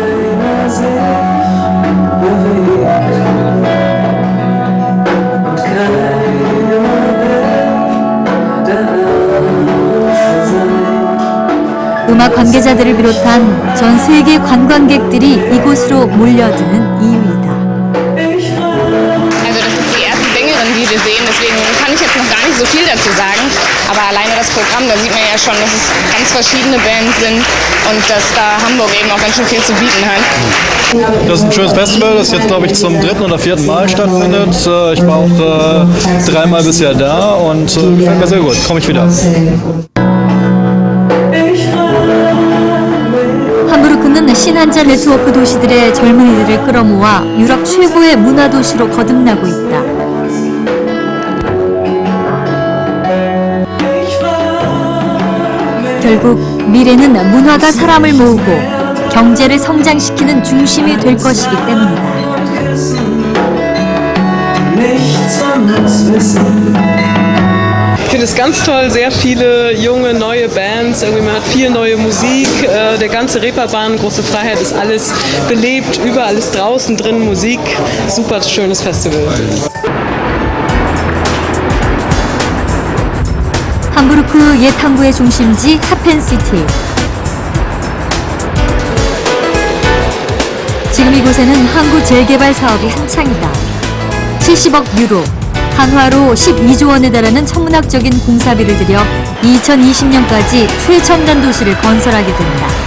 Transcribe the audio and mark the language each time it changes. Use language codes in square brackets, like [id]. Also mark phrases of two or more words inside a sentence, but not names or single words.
[ko] 음악 관계자들을 비롯한 전 세계 관광객들이 이곳으로 몰려드는 이유이다. [de] Also das ist die erste Sängerin, die wir sehen, deswegen kann ich jetzt noch gar nicht so viel dazu sagen. Aber alleine das Programm, da sieht man ja schon, dass es ganz verschiedene Bands sind und dass da Hamburg eben auch ganz schön viel zu bieten hat. Das ist ein schönes Festival, das jetzt, glaube ich, zum 3. oder 4. Mal stattfindet. Ich war auch 3 Mal bisher da und gefällt mir sehr gut. Komme ich wieder. [ko] 함부르크는 신한자 네트워크 도시들의 젊은이들을 끌어모아 유럽 최고의 문화 도시로 거듭나고 있다. 결국 미래는 문화가 사람을 모으고 경제를 성장시키는 중심이 될 것이기 때문이다. [de] Ich finde es ganz toll, sehr viele junge, neue Bands, irgendwie man hat viel neue Musik, der ganze Reeperbahn, große Freiheit, ist alles belebt, überall ist draußen drin Musik, super schönes Festival. [ko] 함부르크 옛 항구의 중심지 하펜시티. 지금 이곳에는 항구 재개발 사업이 한창이다. 70억 유로, 한화로 12조 원에 달하는 천문학적인 공사비를 들여 2020년까지 최첨단 도시를 건설하게 된다.